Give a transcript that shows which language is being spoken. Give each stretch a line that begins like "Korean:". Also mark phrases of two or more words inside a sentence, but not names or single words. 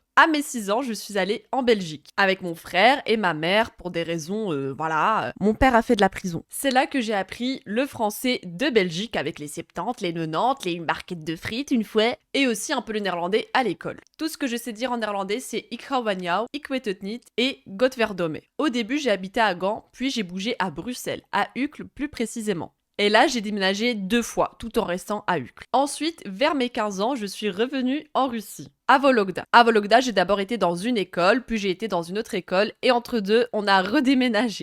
French: À mes 6 ans, je suis allée en Belgique avec mon frère et ma mère pour des raisons, mon père a fait de la prison. C'est là que j'ai appris le français de Belgique avec les 70, les 90, les barquettes de frites une fois et aussi un peu le néerlandais à l'école. Tout ce que je sais dire en néerlandais, c'est
Dutch: ik hou van jou, ik weet het niet
French: et Godverdomme. Au début, j'ai habité à Gand, puis j'ai bougé à Bruxelles, à Uccle plus précisément. Et là, j'ai déménagé 2 fois, tout en restant à Uccle. Ensuite, vers mes 15 ans, je suis revenue en Russie, à Vologda. À Vologda, j'ai d'abord été dans une école, puis j'ai été dans une autre école, et entre deux, on a redéménagé.